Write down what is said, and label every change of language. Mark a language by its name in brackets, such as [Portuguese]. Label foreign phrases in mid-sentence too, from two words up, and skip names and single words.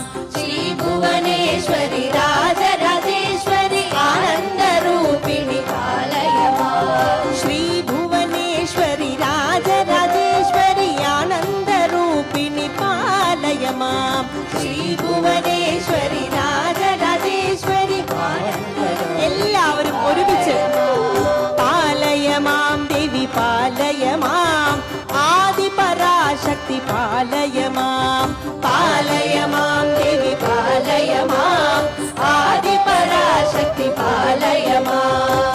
[Sanskrit] श्री भुवनेश्वरी राजराजेश्वरी आनंदरूपिणी पालय माम. श्री भुवनेश्वरी राजराजेश्वरी आनंदरूपिणी पालय माम. श्री भुवनेश्वरी राजराजेश्वरी [Malayalam] എല്ലാവരും ഒരുമിച്ച് [Sanskrit] പാലയ മാം ദേവി പാലയ മാം ആദിപരാശക്തി പാലയ മാം. പാലയ മാം ദേവി പാലയ മാം ആദിപരാശക്തി പാലയ മാം.